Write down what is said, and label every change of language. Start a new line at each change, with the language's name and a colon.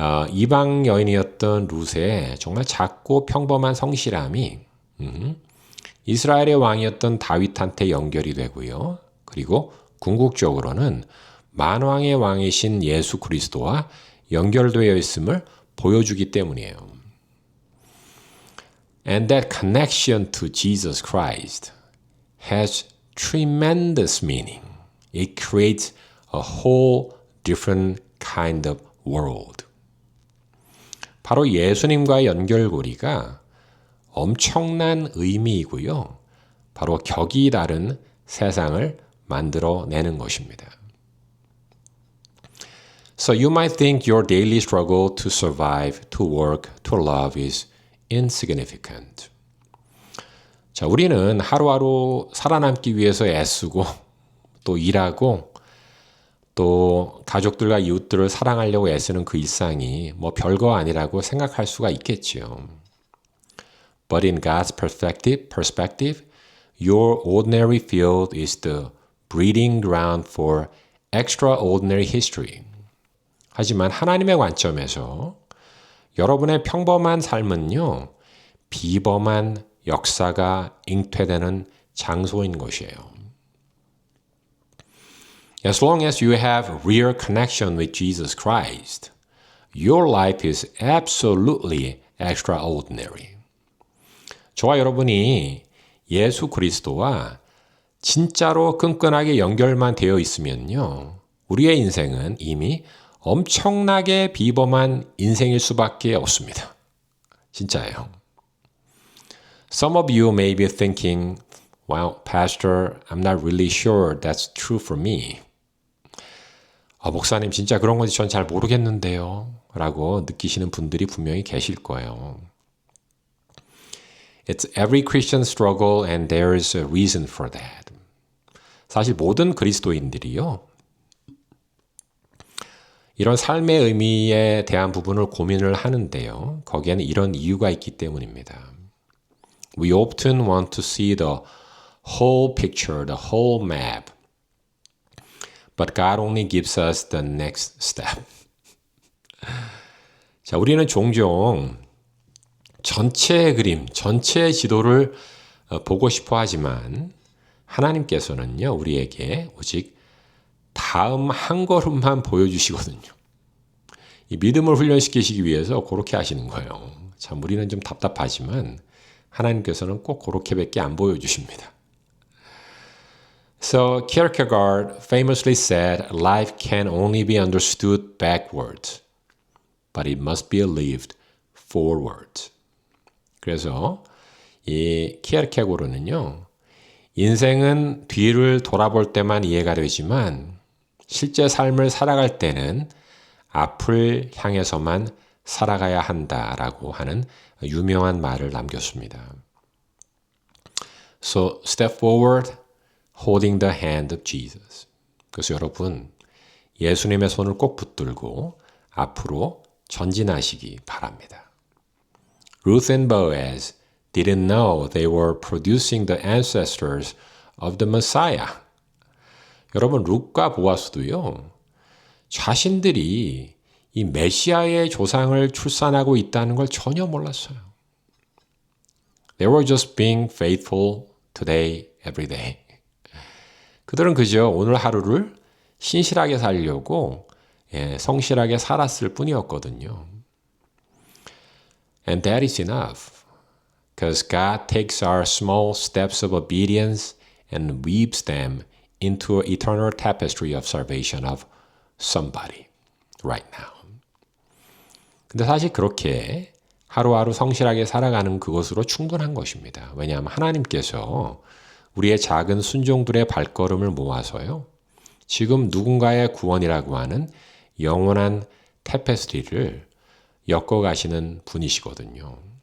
Korean: 이방 여인이었던 룻의 정말 작고 평범한 성실함이 이스라엘의 왕이었던 다윗한테 연결이 되고요. 그리고 궁극적으로는 만왕의 왕이신 예수 그리스도와 연결되어 있음을 보여주기 때문이에요.
English: And that connection to Jesus Christ has tremendous meaning. It creates a whole different kind of world.
Korean: 바로 예수님과의 연결고리가 엄청난 의미이고요. 바로 격이 다른 세상을 만들어내는 것입니다.
English: So you might think your daily struggle to survive, to work, to love is insignificant.
Korean: 자, 우리는 하루하루 살아남기 위해서 애쓰고 또 일하고 또 가족들과 이웃들을 사랑하려고 애쓰는 그 일상이 뭐 별거 아니라고 생각할 수가 있겠지요.
English: But in God's perspective, your ordinary field is the breeding ground for extraordinary history.
Korean: 하지만 하나님의 관점에서 여러분의 평범한 삶은요, 비범한 역사가 잉태되는 장소인 것이에요.
English: As long as you have real connection with Jesus Christ, your life is absolutely extraordinary.
Korean: 저와 여러분이 예수 그리스도와 진짜로 끈끈하게 연결만 되어 있으면요, 우리의 인생은 이미 엄청나게 비범한 인생일 수밖에 없습니다. 진짜예요.
English: Some of you may be thinking, well, Pastor, I'm not really sure that's true for me.
Korean: 목사님, 진짜 그런 건지 전 잘 모르겠는데요. 라고 느끼시는 분들이 분명히 계실 거예요.
English: It's every Christian struggle and there's a reason for that.
Korean: 사실 모든 그리스도인들이요. 이런 삶의 의미에 대한 부분을 고민을 하는데요. 거기에는 이런 이유가 있기 때문입니다.
English: We often want to see the whole picture, the whole map. But God only gives us the next step.
Korean: 자, 우리는 종종 전체의 그림, 전체의 지도를 보고 싶어 하지만 하나님께서는요, 우리에게 오직 다음 한 걸음만 보여주시거든요. 이 믿음을 훈련시키시기 위해서 그렇게 하시는 거예요. 참 우리는 좀 답답하지만 하나님께서는 꼭 그렇게밖에 안 보여주십니다.
English: So Kierkegaard famously said, life can only be understood backwards, but it must be lived forwards.
Korean: 그래서 이 키에르케고르는요, 인생은 뒤를 돌아볼 때만 이해가 되지만 실제 삶을 살아갈 때는 앞을 향해서만 살아가야 한다라고 하는 유명한 말을 남겼습니다.
English: So step forward, holding the hand of Jesus.
Korean: 그래서 여러분, 예수님의 손을 꼭 붙들고 앞으로 전진하시기 바랍니다.
English: Ruth and Boaz didn't know they were producing the ancestors of the Messiah.
Korean: 여러분, 룻과 보아스도요, 자신들이 이 메시아의 조상을 출산하고 있다는 걸 전혀 몰랐어요.
English: They were just being faithful today, every day.
Korean: 그들은 그저 오늘 하루를 신실하게 살려고 성실하게 살았을 뿐이었거든요.
English: And that is enough. Because God takes our small steps of obedience and weaves them into an eternal tapestry of salvation of somebody right now.
Korean: 근데 사실 그렇게 하루하루 성실하게 살아가는 그것으로 충분한 것입니다. 왜냐하면 하나님께서 우리의 작은 순종들의 발걸음을 모아서요, 지금 누군가의 구원이라고 하는 영원한 타페스트리를 엮어가시는 분이시거든요.